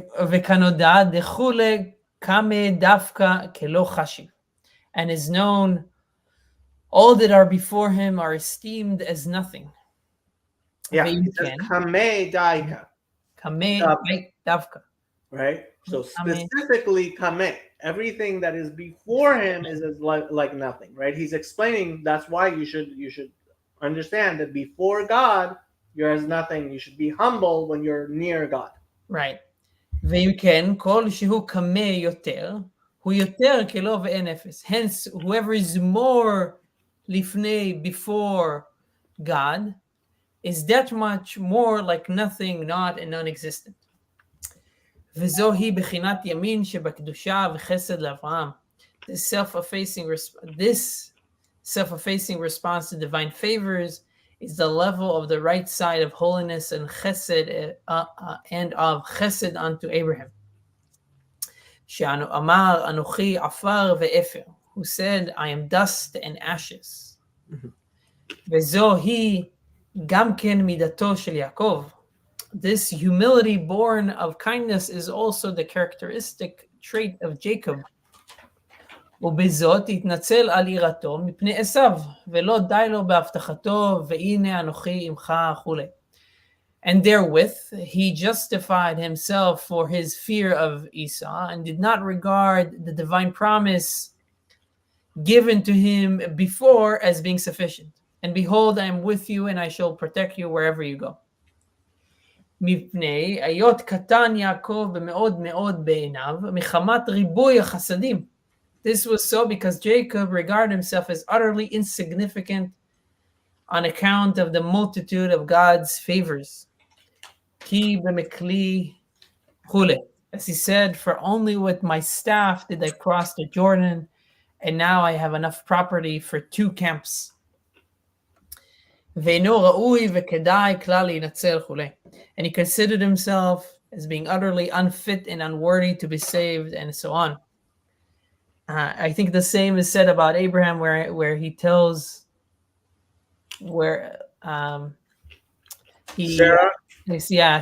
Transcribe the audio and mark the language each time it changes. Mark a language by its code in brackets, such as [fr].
[he] וכנודע דכולי קמא דווקא כלא חשיב. [en] And is known, all that are before him are esteemed as nothing. Yeah, it says kameh daika. Kameh davka. Right? So specifically kameh. Everything that is before him is like nothing, right? He's explaining that's why you should understand that before God, you're as nothing. You should be humble when you're near God. Right. [he] ואם כן, כל שהוא קמא יותר, הוא יותר כלא ואין אפס. [en] Hence, whoever is more לפני, before God, is that much more like nothing, not, and non-existent. [he] וזוהי בחינת ימין שבקדושה וחסד לאברהם. [en] This self-effacing response to divine favors is the level of the right side of holiness and chesed and of chesed unto Abraham. [he] Amar anochi afar ve'efer, [en] who said, I am dust and ashes. [he] Vezohi gam ken midato shel Yaakov. [en] This humility born of kindness is also the characteristic trait of Jacob. [he] ובזאת התנצל על יראתו מפני עשיו, ולא די לו בהבטחתו, והנה אנוכי עמך וכולי. [en] And therewith he justified himself for his fear of Esau, and did not regard the divine promise given to him before as being sufficient. And behold, I am with you, and I shall protect you wherever you go. [he] מפני היות קטן יעקב במאוד מאוד בעיניו, מחמת ריבוי החסדים. [en] This was so because Jacob regarded himself as utterly insignificant on account of the multitude of God's favors. [he] Ki b'mekli chule. [en] As he said, for only with my staff did I cross the Jordan, and now I have enough property for 2 camps. [he] ואינו ראוי וכדאי כלל להינצל וכולי. [en] And he considered himself as being utterly unfit and unworthy to be saved, and so on. I think the same is said about Abraham, where he tells, where Sarah,